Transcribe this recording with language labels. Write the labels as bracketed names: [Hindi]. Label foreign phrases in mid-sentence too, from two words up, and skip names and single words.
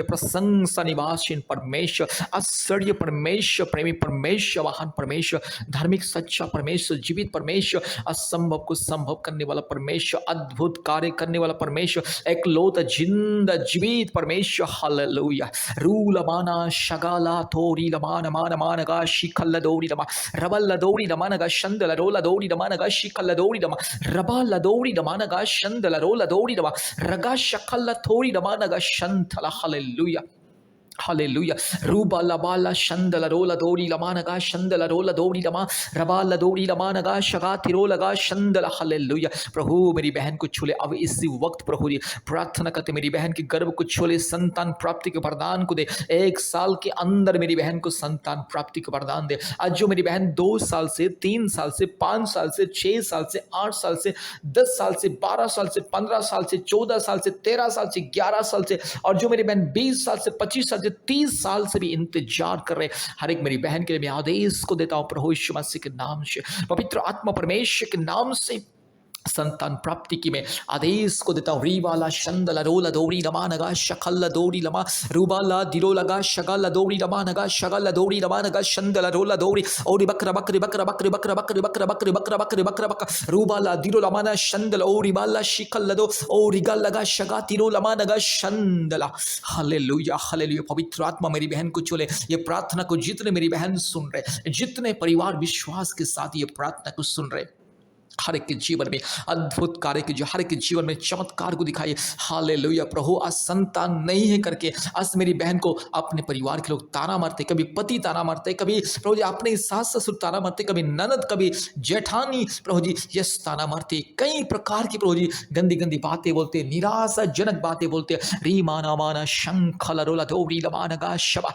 [Hindi] प्रशंसा निवासीन परमेश्वर आश्चर्य परमेश्वर प्रेमी परमेश्वर महान परमेश्वर धार्मिक सच्चा परमेश्वर जीवित परमेश्वर असंभव को संभव करने वाला परमेश्वर अद्भुत कार्य करने वाला परमेश्वर एकलौता जिंदा जीवित परमेश्वर. हालेलुया. रूला माना शगाला थोरी लमान मान मानगा शिखल दौड़ी लमा रबल दौड़ी लमानगा शंदल रोला दौड़ी लमानगा शिखल दौड़ी लमा रबल दौड़ी लमानगा शंदल रोला दौड़ी रगा शकला थोड़ी दमानगा शंथला. हालेलुया. हालेलुया. रूबा लबाला शंदला रोला दौड़ी लमानगा शंदला रोला दौड़ी लमा रबाला दौड़ी लमानगा शगा तिरो लगा शंदला. हालेलुया. प्रभु मेरी बहन को छूले अब इसी वक्त प्रभु जी प्रार्थना करते मेरी बहन के गर्भ को छूले संतान प्राप्ति के वरदान को दे. 1 साल के अंदर मेरी बहन को संतान प्राप्ति का वरदान दे. आज जो मेरी बहन 2 साल से 3 साल से 5 साल से 6 साल से 8 साल से 10 साल से 12 साल से 15 साल से 14 साल से 13 साल से 11 साल से और जो मेरी बहन 20 साल से 25 साल से 30 साल से भी इंतजार कर रहे हर एक मेरी बहन के लिए मैं आदेश को देता हूं प्रभु यीशु मसीह के नाम से पवित्र आत्मा परमेश्वर के नाम से संतान प्राप्ति की मैं आदेश को देता हूँ. रीवाला शंदला रोला दौड़ी लमा नगा शकल्ला दौड़ी लमा रूबाला दिरो लगा शगला दौड़ी लमा नगा शगला दौड़ी लमा नगा शंदला रोला दौड़ी और बकरा बकरी बकरा बकरी बकरा बकरी बकरा बकरी बकरा बकरी बकरा बकरा रूबाला दिरो लमा ना शंदला और रिबाला शिकल्ला दो और रिगल लगा शगा तिरो लमा नगा शंदला. हालेलुया हालेलुया. पवित्र आत्मा मेरी बहन को चले ये प्रार्थना को जितने मेरी बहन सुन रहे जितने परिवार विश्वास के साथ ये प्रार्थना को सुन रहे हर एक के जीवन में अद्भुत कार्य की जो हर एक के जीवन में चमत्कार को दिखाइए. हालेलुया. प्रभु आज संतान नहीं है करके आज मेरी बहन को अपने परिवार के लोग ताना मारते कभी पति ताना मारते कभी प्रभु जी अपने सास ससुर ताना मारते कभी ननद कभी जेठानी प्रभु जी यस ताना मारते कई प्रकार की प्रभु जी गंदी गंदी बातें बोलते निराशाजनक बातें बोलते री माना माना शंखला रोला दौड़ी लमानगा शबा.